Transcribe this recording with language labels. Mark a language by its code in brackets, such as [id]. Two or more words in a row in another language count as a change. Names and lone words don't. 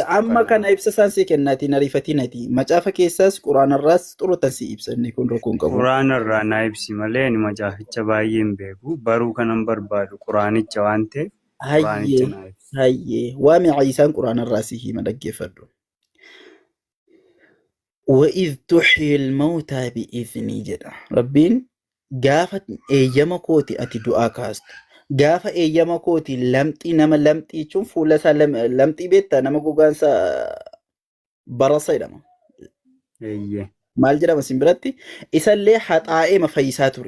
[om] Amma kana ibsa isaan si kennaatiin ariifatinati. Macaafa keessaas Quraanarraas xurutan si ibsanne kun rakkoo hin qabu. Quraanarraa naa ibsi malee ani macaaficha baay'ee hin beeku. Baruu kanan barbaadu Quraanicha waan ta'eef Quraanicha naa ibsi. Hayyee waami Ciisaan Quraanarraa si hima dhaggeeffadhu. [ar] وإذ تحيي الموتى بإذني جدا ربين [om] gaafa eeyyama kooti ati du'aa kaastu. Gaafa eeyyama kooti lamxii nama lamxii jechuun fuula isaa lamxii beektaa nama gogaan isaa barasa jedhama. Eeyyee. Maal jedhama isin biratti? Isallee haxaa'ee fayyisaa ture.